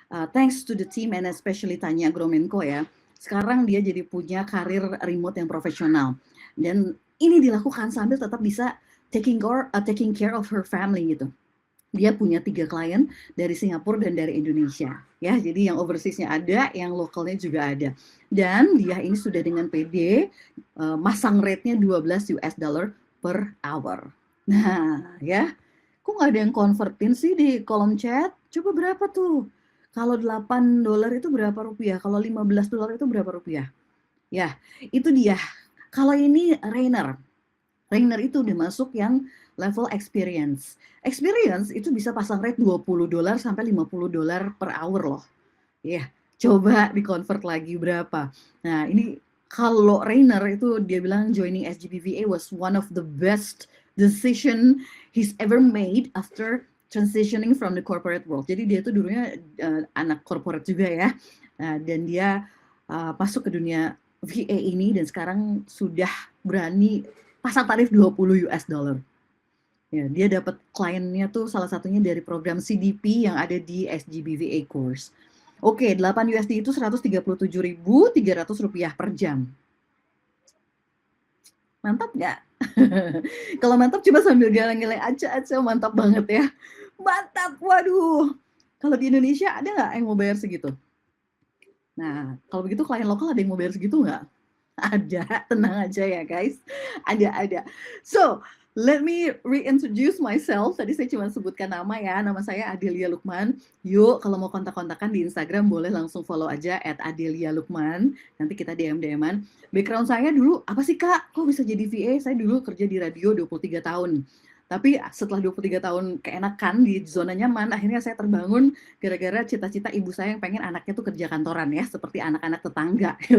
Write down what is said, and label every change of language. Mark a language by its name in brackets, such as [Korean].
[English] Thanks to the team and especially Tanya Agromenko ya. [Indonesian] Sekarang dia jadi punya karir remote yang profesional. Dan ini dilakukan sambil tetap bisa [English] taking care of her family [Indonesian] gitu. Dia punya 3 klien dari Singapura dan dari Indonesia ya, jadi yang overseas-nya ada, yang lokalnya juga ada, dan dia ini sudah dengan PD masang rate-nya $12 per hour. Nah ya, kok nggak ada yang convertin sih di kolom chat? Coba berapa tuh? Kalau $8 itu berapa rupiah? Kalau $15 itu berapa rupiah? Ya, itu dia. Kalau ini Rainer itu udah masuk yang level experience. Experience itu bisa pasang rate $20 sampai $50 per hour loh. Ya, coba di-convert lagi berapa. Nah, ini kalau Rainer itu dia bilang [English] joining SGBVA was one of the best decision he's ever made after transitioning from the corporate world. [Indonesian] Jadi dia itu dulunya anak corporate juga ya. Dan dia masuk ke dunia VA ini dan sekarang sudah berani pasang tarif $20. Ya, dia dapat kliennya tuh salah satunya dari program CDP yang ada di SGBVA course. Oke, 8 USD itu Rp137.300 per jam. Mantap nggak? Kalau mantap coba sambil geleng-geleng aja, mantap banget ya. Mantap, waduh. Kalau di Indonesia ada nggak yang mau bayar segitu? Nah, kalau begitu klien lokal ada yang mau bayar segitu nggak? Ada, tenang aja ya guys. Ada. [English] So, Let me reintroduce myself. [Indonesian] Tadi saya cuma sebutkan nama ya. Nama saya Adelia Lukman. Yuk, kalau mau kontak-kontakan di Instagram boleh langsung follow aja @Adelia Lukman. Nanti kita DM-an. Background saya dulu, apa sih Kak? Kok bisa jadi VA? Saya dulu kerja di radio 23 tahun. Tapi setelah 23 tahun keenakan di zona nyaman, akhirnya saya terbangun gara-gara cita-cita ibu saya yang pengen anaknya tuh kerja kantoran ya, seperti anak-anak tetangga.